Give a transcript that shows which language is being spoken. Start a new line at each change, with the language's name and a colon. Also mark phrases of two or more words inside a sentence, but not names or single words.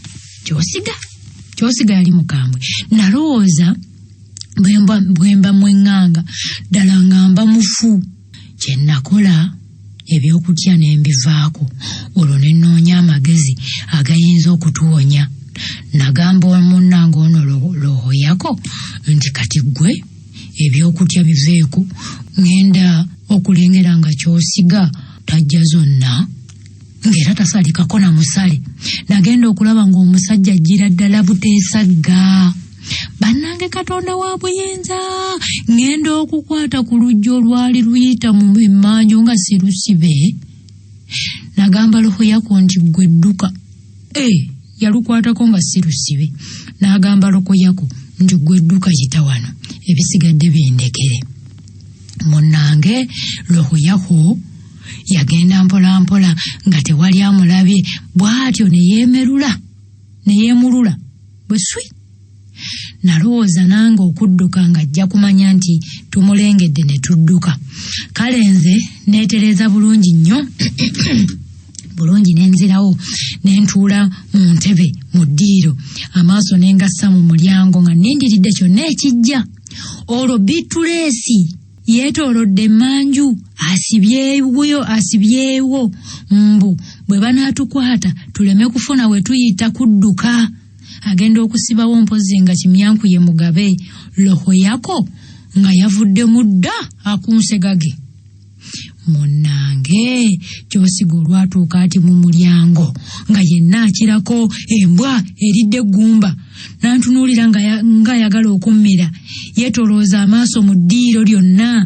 Ganda: Kyosiga yali mukambwe. Nalowooza bwemba mweŋŋanga ddala nga mba mufu. Kye nakola ebyokutya ne mbivaako. Olwo ne nnoonya amagezi agayinza okutuwonya. Nagamba munnange ono roho yako nti kati gwe ebyokutya biveeko ngenda okulengera nga Kyosiga tajja zonna ng'era tasalikako na musale. Nagenda okulaba ng'omusajja ajjira ddala buteesagga. Bannange Katonda wa buyinza, ngenda okukwata ku lujja olwali luyita mu emmanju nga si lusibe. Nagamba roho yako nti gwe dduka. Yalukwatako nga si lusibe. N'agamba roho yako nti gwe dduka yita wano ebisigadde bindekere. Munnange roho yako yagenda mpola nga tewali amulabye bw'atyo ne yeemulula bwe swi. Nalowooza nange okudduka ng'ajja kumanya nti tumulengedde ne tudduka. Kale nze neetereza bulungi nnyo bulungi nenzirawo nentuula mu ntebe mu ddiiro amaaso nengassa mu mulyango nga nindiridde kyonna ekijja. Olwo Bitulesi yeetoolodde emmanju asibyewo mbu bwe banaatukwata tuleme kufuna we tuyita kudduka. Agenda okusibawo mpozi nga kimyankuye mugabe. Roho yako nga yavudde mudda akunsegage. Munnange Kyosiga olwatuuka ati mu mulyango nga yenna akirako embwa eridde eggumba. Nantunuulira nga yagala okummira. Yeetolooza amaaso mu ddiiro lyonna.